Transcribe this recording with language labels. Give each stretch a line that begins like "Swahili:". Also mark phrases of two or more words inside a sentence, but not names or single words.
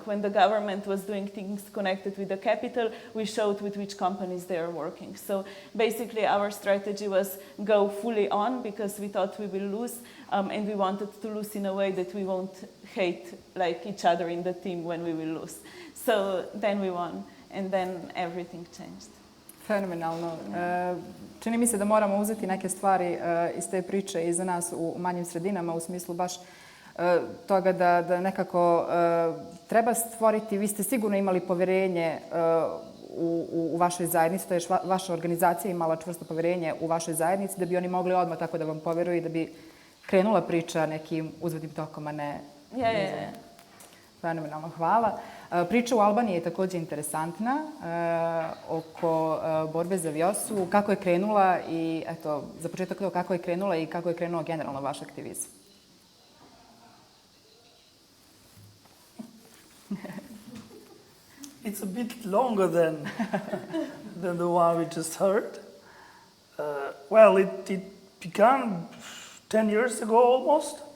English: When the government was doing things connected with the capital, we showed with which companies they are working. So basically our strategy was go fully on, because we thought we will lose, and we wanted to lose in a way that we won't hate like each other in the team when we will lose. So then we won, and then everything changed.
Serbian: Fenomenalno. Čini mi se da moramo uzeti neke stvari iz te priče i za nas u manjim sredinama, u smislu baš toga da nekako treba stvoriti, vi ste sigurno imali poverenje u vašoj zajednici, to je vaša organizacija imala čvrsto poverenje u vašoj zajednici, da bi oni mogli odmah tako da vam poveruju i da bi krenula priča nekim uzvodnim tokom, a ne... Je. Fenomenalno, hvala. Priča u Albaniji je također interesantna oko borbe za Vjosu. Kako je krenula i, eto, za početak to, kako je krenula i kako je krenuo generalno vaš aktivizam?
English: It's a bit longer than the one we just heard. Well, it began 10 years ago almost.